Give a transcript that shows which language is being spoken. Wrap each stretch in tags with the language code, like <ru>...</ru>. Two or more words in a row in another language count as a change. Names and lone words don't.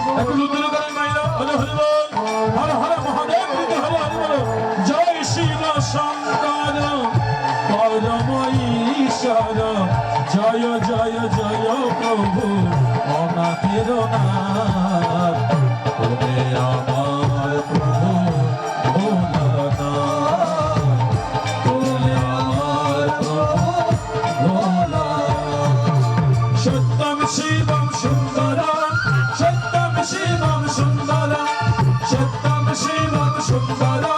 <bn>একটু উত্তর করেন মাইরা হরে হরে বল হর হর মহাদেব হরে হরে হরে বল জয় শিব শঙ্কর পরম ঈশ্বর জয় জয় জয় প্রভু অনাথের নাথ ওরে আমার প্রভু ভোলানাথ ওরে আমার প্রভু ভোলানাথ</bn> <sa>सत्यम् शिवम् सुन्दरम् सत्यम् शिवम् सुन्दरम् सत्यम् शिवम् सुन्दरम् সত্যম শিবম সুন্দরম</sa>